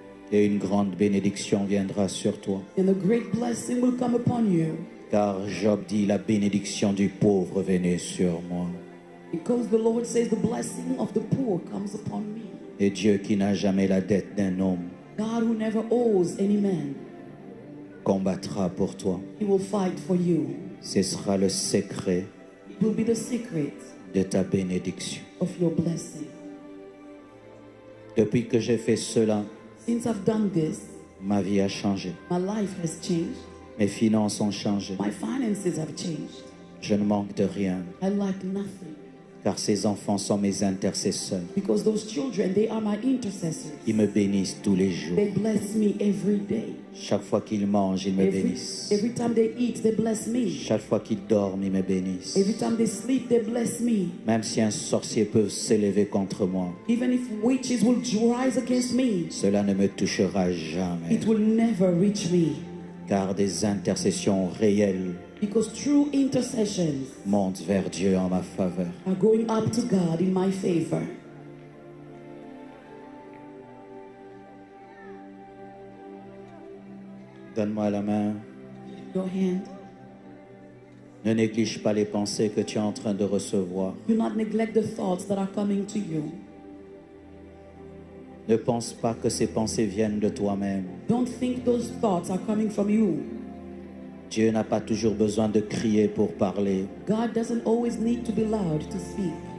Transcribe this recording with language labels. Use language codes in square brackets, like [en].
[fr] Et une grande bénédiction viendra sur toi. [en] And a great blessing will come upon you. [fr] Car Job dit, la bénédiction du pauvre venait sur moi. [en] Because the Lord says the blessing of the poor comes upon me. [fr] Et Dieu qui n'a jamais la dette d'un homme [en] God who never owes any man, [fr] combattra pour toi. [en] He will fight for you. [fr] Ce sera le secret [en] It will be the secret [fr] de ta bénédiction. [en] of your blessing. [fr] Depuis que j'ai fait cela, [en] Since I've done this, [fr] ma vie a changé. [en] my life has changed. [fr] Mes finances ont changé. [en] My finances have changed. [fr] Je ne manque de rien, [en] I lack nothing. [fr] car ces enfants sont mes intercesseurs. [en] Because those children, they are my intercessors. [fr] Ils me bénissent tous les jours. [en] They bless me every day. [fr] Chaque fois qu'ils mangent, ils me [en] Every [fr] bénissent. [en] time they eat, they bless me. [fr] Chaque fois qu'ils dorment, ils me bénissent. [en] Every time they sleep, they bless me. [fr] Même si un sorcier peut s'élever contre moi, [en] Even if witches will rise against me, [fr] cela ne me touchera jamais. [en] it will never reach me. [fr] Car des intercessions réelles [en] Because true intercessions [fr] montent vers Dieu en ma faveur. [en] are going up to God in my favor. [fr] Donne-moi la main. [en] Your hand. [fr] Ne néglige pas les pensées que tu es en train de recevoir. [en] Do not neglect the thoughts that are coming to you. [fr] Ne pense pas que ces pensées viennent de toi-même. [en] Don't think those thoughts are coming from you. [fr] Dieu n'a pas toujours besoin de crier pour parler. [en] God doesn't always need to be loud to speak.